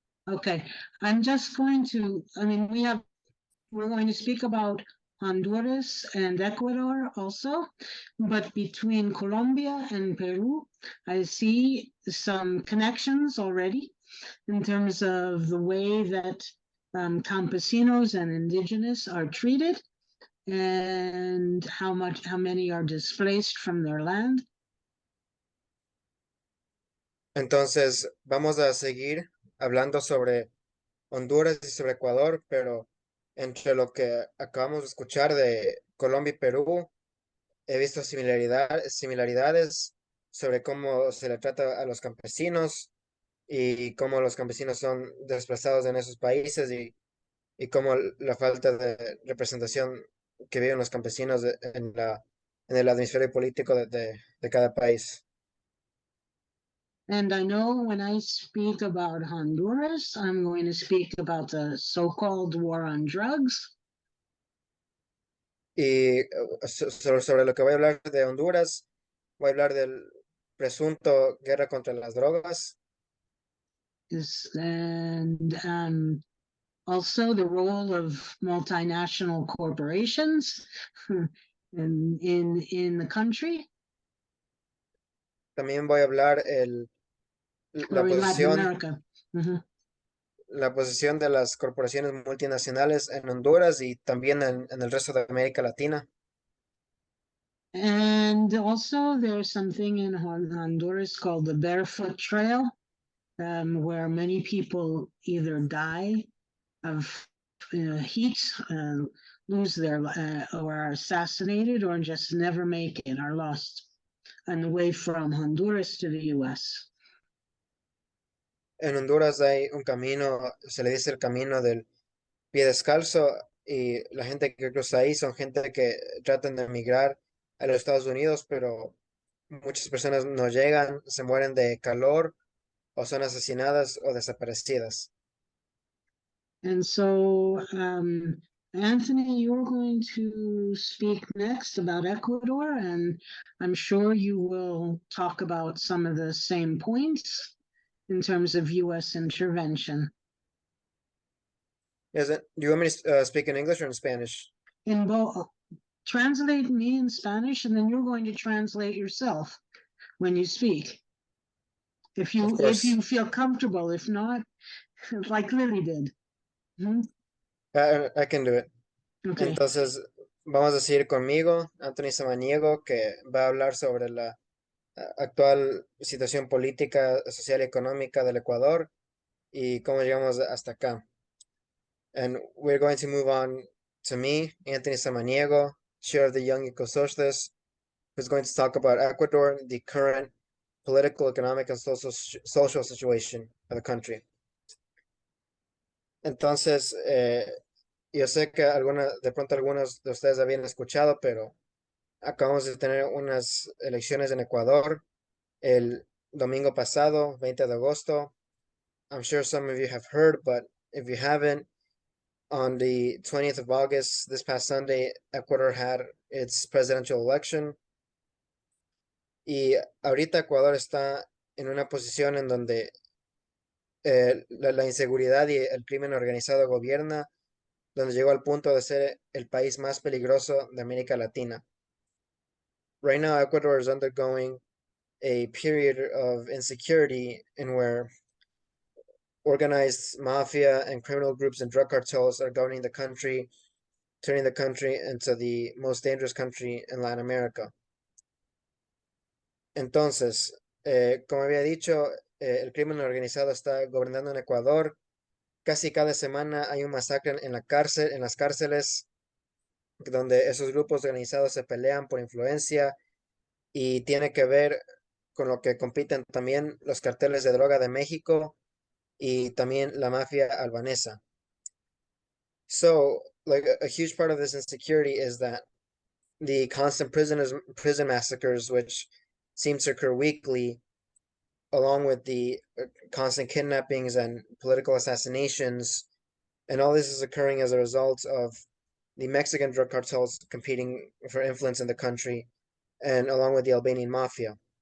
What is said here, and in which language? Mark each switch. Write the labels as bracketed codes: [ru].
[en] Okay, I'm just going to, we're going to speak about Honduras and Ecuador also, but between Colombia and Peru, I see some connections already in terms of the way that campesinos and indigenous are treated and how many are displaced from their land. [es] Entonces, vamos a seguir hablando sobre Honduras y sobre Ecuador, pero entre lo que acabamos de escuchar de Colombia y Perú, he visto similaridades sobre cómo se le trata a los campesinos y cómo los campesinos son desplazados en esos países y cómo la falta de representación que viven los campesinos en el hemisferio político de cada país. [en] And I know when I speak about Honduras, I'm going to speak about the so-called war on drugs. [es] Y sobre lo que voy a hablar de Honduras, voy a hablar del presunto guerra contra las drogas. [en] And also the role of multinational corporations in the country [es] También voy a hablar la [en] or in Latin [es] posición, [en] America. Mhm. [es] la posición de las corporaciones multinacionales en Honduras y también en el resto de América Latina. [en] And also there's something in Honduras called the Barefoot Trail, where many people either die of heat, lose their or are assassinated, or just never make it, are lost on the way from Honduras to the U.S. [es] En Honduras hay un camino, se le dice el camino del pie descalzo, y la gente que cruza ahí son gente que tratan de emigrar a los Estados Unidos, pero muchas personas no llegan, se mueren de calor o son asesinadas o desaparecidas. [en] And so, Anthony, you're going to speak next about Ecuador, and I'm sure you will talk about some of the same points in terms of U.S. intervention. Do you want me to speak in English or in Spanish? In both, translate me in Spanish, and then you're going to translate yourself when you speak. If course. you feel comfortable, if not, like Lily did. Mhm. I can do it. Okay. [es] Entonces, vamos a seguir conmigo, Anthony Samaniego, que va a hablar sobre la actual situación política, social y económica del Ecuador y cómo llegamos hasta acá. [en] And we're going to move on to me, Anthony Samaniego, chair of the Young Eco-Socialists, who's going to talk about Ecuador, the current political, economic, and social situation of the country. [es] Entonces, yo sé que de pronto algunos de ustedes habían escuchado, pero acabamos de tener unas elecciones en Ecuador el domingo pasado, 20 de agosto. [en] I'm sure some of you have heard, but if you haven't, on the 20th of August, this past Sunday, Ecuador had its presidential election. [es] Y ahorita Ecuador está en una posición en donde la inseguridad y el crimen organizado gobierna, donde llegó al punto de ser el país más peligroso de América Latina. [en] Right now, Ecuador is undergoing a period of insecurity in where organized mafia and criminal groups and drug cartels are governing the country, turning the country into the most dangerous country in Latin America. [es] Entonces, como había dicho, el crimen organizado está gobernando en Ecuador. Casi cada semana hay un masacre en las cárceles, donde esos grupos organizados se pelean por influencia, y tiene que ver con lo que compiten también los carteles de droga de México y también la mafia albanesa. [en] So, like a huge part of this insecurity is that the constant prison massacres, which seem to occur weekly, along with the constant kidnappings and political assassinations, and all this is occurring as a result of the Mexican drug cartels competing for influence in the country, and along with the Albanian mafia.